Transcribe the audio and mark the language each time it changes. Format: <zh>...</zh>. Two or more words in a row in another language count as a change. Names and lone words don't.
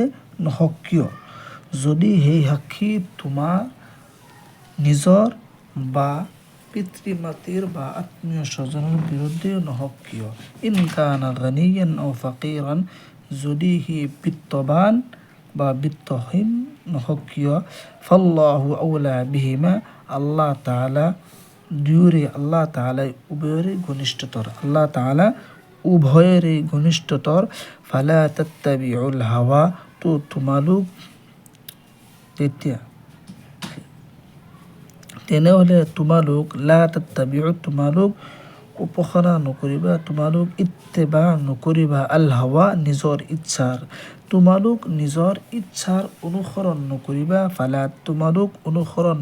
<as>নহওক কিয়, যদি সেই সাক্ষী তোমাৰ নিজৰ বা পিতৃ মাতৃৰ বা আত্মীয় স্বজনৰ বিৰুদ্ধে নহওক কিয়,</as> <ar>إن كان غنيا أو فقيرا</ar> <as>যদি সি বিত্তবান বা বিত্তহীন নহওক কিয়,</as> <ar>فالله أولى بهما</ar> <as>আল্লাহ তাআলা দুয়োৰে, আল্লাহ তাআলাই উভয়ৰে ঘনিষ্ঠতৰ, আল্লাহ তাআলা উভয়ৰে ঘনিষ্ঠতৰ,</as> <ar>فلا تتبعوا الهوى</ar> <as>তো তোমালোক তেনেহ'লে তোমালোক,</as> <ar>لا تتبعوا</ar> <as>তোমালোক উপাসনা নকৰিবা, তোমালোক ইত্তেবা নকৰিবা,</as> <ar>الهوى</ar> <as>নিজৰ ইচ্ছাৰ, তোমালোক নিজৰ ইচ্ছাৰ অনুসৰণ নকৰিবা, ফালা তোমালোক অনুসৰণ</as>